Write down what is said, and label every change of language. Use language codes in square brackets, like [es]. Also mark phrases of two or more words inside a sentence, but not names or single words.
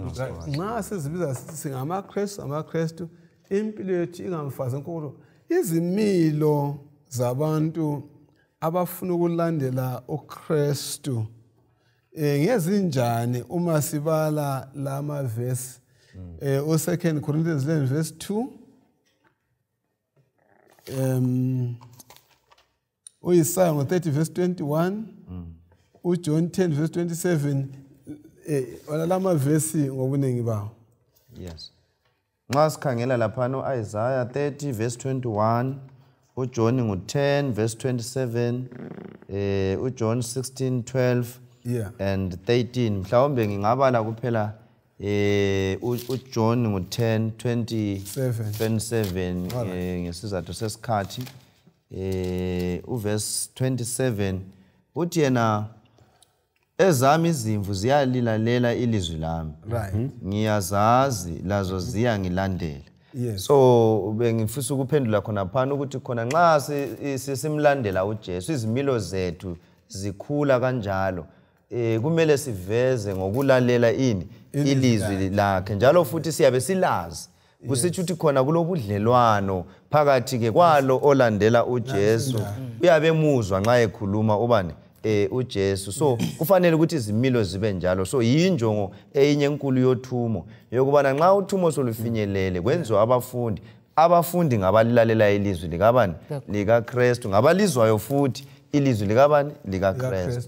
[nd] nxa sizibiza singamaKristu impilo yethu ingamfakazeli nkulu izimilo zabantu abafuna ukulandela uKristu ngezinjani uma sibala lama verse u2 Corinthians 11 verse 2 uIsaiah 30 verse 21 uJohn 10 verse 27 wala lama verse ngobunengi bawo yes nxa sikhangela lapha no Isaiah 30 verse 21 uJohn ngo10 verse 27 uJohn 16:12 and 13 mhlawumbe ngingabala kuphela uJohn ngo10 27 ngesizathu sesikhathi uverse 27 uthi yena ezami izimvu ziyalilalela ilizwi lami ngiyazazi lazo ziyangilandela so bengifisa ukuphendula khona phana ukuthi khona nxa simlandela uJesu izimilo zethu zikhula kanjalo kumele siveze ngokulalela ilizwi lakhe njalo futhi siyabe silazi kusitsho ukuthi khona kulobudlelwano phakathi ke kwalo olandela uJesu uyabe muzwa nxa ekhuluma ubani uJesu so kufanele ukuthi izimilo zibe njalo so yinjongo eyinye enkulu yothumo yokubana nxa uthumo solufinyelele kwenziwa abafundi ngabalilalela ilizwi likabani likaKristu ngabalizwayo futhi ilizwi likabani likaKristu